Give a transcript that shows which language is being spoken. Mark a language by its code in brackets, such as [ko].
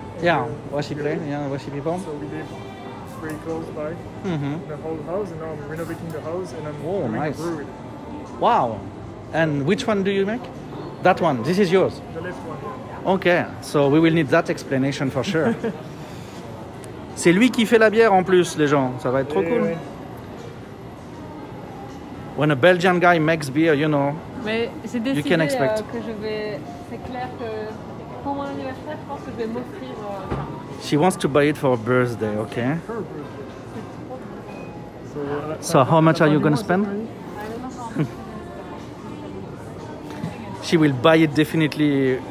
[en] Yeah, Washi play, yeah, Washi people. So we live very close by the whole house, and now I'm renovating the house and I'm doing nice. a brewery. Wow. And which one do you make? That one. This is yours. The left one, yeah. Okay, so we will need that explanation for sure. [fr] C'est lui qui fait la bière en plus, les gens. Ça va être trop cool. Ouais. [en] When a Belgian guy makes beer, you know. [fr] Mais j'ai [en] You [fr] décidé [en] can expect. [fr] que je vais. C'est clair que pour mon anniversaire, je pense que je vais m'offrir. [en] She wants to buy it for her birthday, okay? So, So how much are you going to spend? She will buy it definitely.